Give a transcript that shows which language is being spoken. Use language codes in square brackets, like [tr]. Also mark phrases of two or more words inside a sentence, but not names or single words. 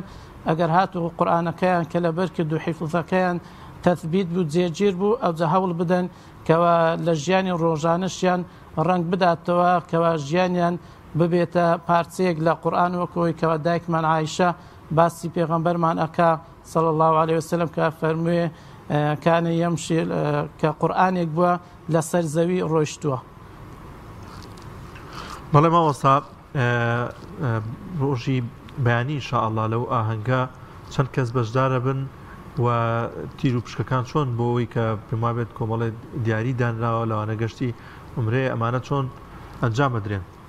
[ckb] ئەگەر هاتوو قورئانەکەیان کە لەبەر کرد و حیفظەکەیان تەثبیت بوو جێگیر بوو ئەوجا هەوڵ بدەن کەوا لە ژیانی ڕۆژانەشیان ڕەنگ بداتەوە کەوا ژیانیان ببێتە پارچەیەک لە قورئان وەکەوەی کەوا دایکمان عایشە باسی پێغەمبەرمان ئەکا [ar] صلى الله عليه وسلم [ckb] کە فەرموویە [ar] كان يمشي [ckb] كقرآنێک بووە لەسەر زەوی ڕۆیشتووە. بەڵێ مامۆستا ڕۆژی بەیانی ئینشاءالله لەو ئاهەنگە چەند کەس بەشدارە بن و تیر و پشکەکان چۆن بۆ ئەوەی کە پێما بێت کۆمەڵێ دیاری دانراوە لەوانە گەشتی عومرێ ئەمانە چۆن ئەنجام بدرێن؟